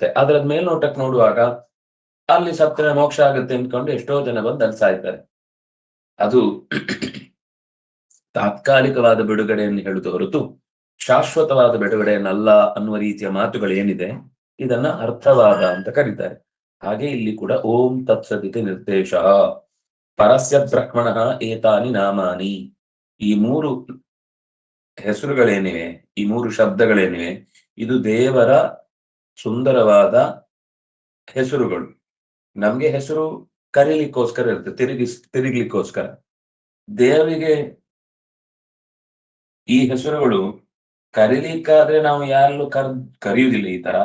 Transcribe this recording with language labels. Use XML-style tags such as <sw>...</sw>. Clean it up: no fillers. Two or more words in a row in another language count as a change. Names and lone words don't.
<kn>ಅದರ ಮೇಲ್ನೋಟಕ್ಕೆ ನೋಡುವಾಗ ಅಲ್ಲಿ ಸತ್ತರೆ ಮೋಕ್ಷ ಆಗುತ್ತೆ ಅಂದ್ಕೊಂಡು ಎಷ್ಟೋ ಜನ ಬಂದು ಅಲ್ಲಿ ಸಾಯ್ತಾರೆ. ಅದು ತಾತ್ಕಾಲಿಕವಾದ ಬಿಡುಗಡೆಯನ್ನು ಹೇಳುವುದು ಹೊರತು ಶಾಶ್ವತವಾದ ಬಿಡುಗಡೆಯನ್ನಲ್ಲ ಅನ್ನುವ ರೀತಿಯ ಮಾತುಗಳೇನಿದೆ ಇದನ್ನ ಅರ್ಥವಾದ ಅಂತ ಕರೀತಾರೆ. ಹಾಗೆ ಇಲ್ಲಿ ಕೂಡ</kn> <sa>ಓಂ ತತ್ಸದಿತಿ ನಿರ್ದೇಶ ಪರಸ್ಯ ಬ್ರಹ್ಮಣಃ ಏತಾನಿ ನಾಮಾನಿ.</sa> <kn>ಈ 3 ಹೆಸರುಗಳೇನಿವೆ, ಈ 3 ಶಬ್ದಗಳೇನಿವೆ, ಇದು ದೇವರ ಸುಂದರವಾದ ಹೆಸರುಗಳು. ನಮ್ಗೆ ಹೆಸರು ಕರೀಲಿಕ್ಕೋಸ್ಕರ ಇರುತ್ತೆ, ತಿರುಗ್ಲಿಕ್ಕೋಸ್ಕರ. ದೇವರಿಗೆ ಈ ಹೆಸರುಗಳು ಕರೀಲಿಕ್ಕಾದ್ರೆ ನಾವು ಯಾರಲ್ಲೂ ಕರೆಯುವುದಿಲ್ಲ ಈ ತರ.</kn>